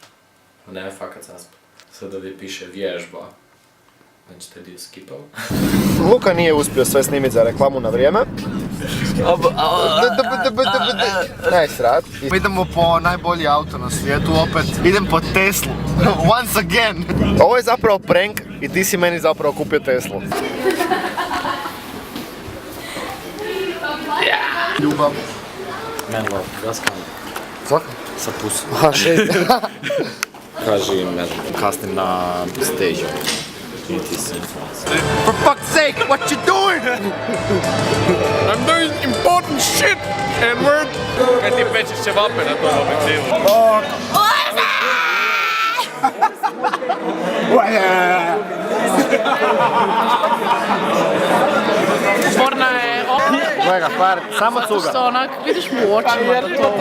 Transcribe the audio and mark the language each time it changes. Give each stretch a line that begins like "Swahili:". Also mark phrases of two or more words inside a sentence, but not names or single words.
Croatian: Ne, fakat zaspat. Sad ovdje piše vježba. Znači te dio skipao. Luka nije uspio sve snimiti za reklamu na vrijeme. Ne srat. Idemo po najbolji auto na svijetu opet. Idem po Teslu.
English: Once again.
Croatian: Ovo je zapravo prank i ti si meni zapravo kupio Teslu. Ljubav.
English: Man love, gaskam.
Croatian: Svaka? Sa pusom. Aha, 6. Kaži, ne znam, kasnim na stage. I ti si influencer.
English: For fuck's sake, what you doing? I'm doing important shit, Edward!
Croatian: Kaj ti pečeš ćevape na tom objektivu? Sporna je Gledaj par, samo cuga. što onak vidiš mu u očima da to